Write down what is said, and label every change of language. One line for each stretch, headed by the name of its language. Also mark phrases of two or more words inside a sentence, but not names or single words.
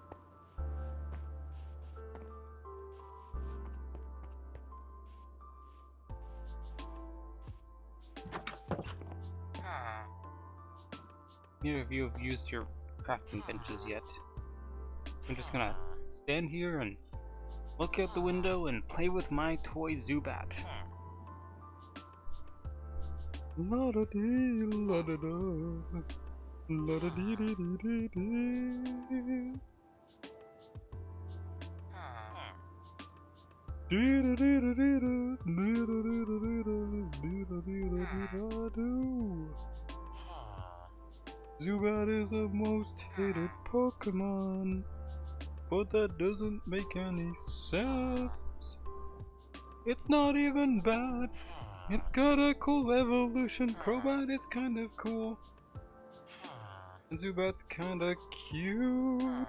English: Neither of you have used your crafting benches yet. So I'm just gonna stand here and look out the window and play with my toy Zubat. La da dee, la da da, la da dee dee dee dee dee. Dee da dee da dee da, dee da dee da dee da, dee da dee da dee da do. Zubat is the most hated Pokemon, but that doesn't make any sense. It's not even bad. It's got a cool evolution. Crobat is kind of cool. And Zubat's kind of cute.